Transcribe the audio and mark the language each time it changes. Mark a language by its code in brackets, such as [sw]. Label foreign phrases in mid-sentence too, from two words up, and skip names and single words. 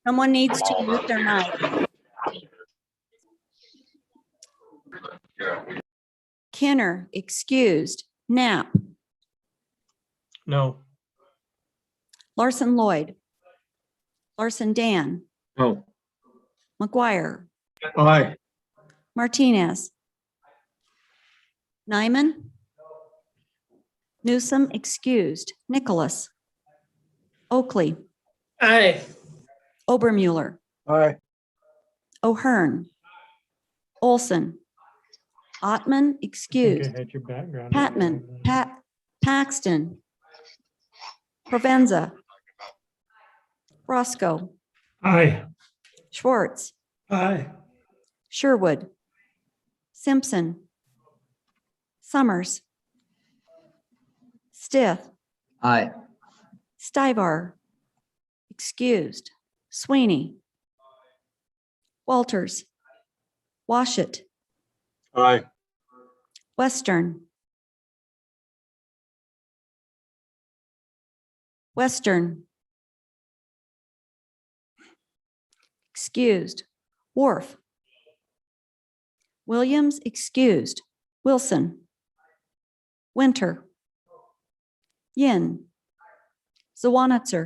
[en] Someone needs to mute their mic. Yeah. Kenner excused. Knapp. No. Larson Lloyd. Larson Dan. No. McGuire, Aye. Martinez, Nyman, Newsom excused, Nicholas, Oakley, Aye. Obermueller, Aye. O'Hearn, Olson, Ottman excused, had your background. Patman, Paxton, Provenza, Roscoe, Aye. Schwartz, Aye. Sherwood, Simpson, Summers, Stith, Aye. Stivar, excused, Sweeney, Walters, Washit, Aye. Western, excused, Worf, Williams excused, Wilson, Winter, Yin, Zawanitzer.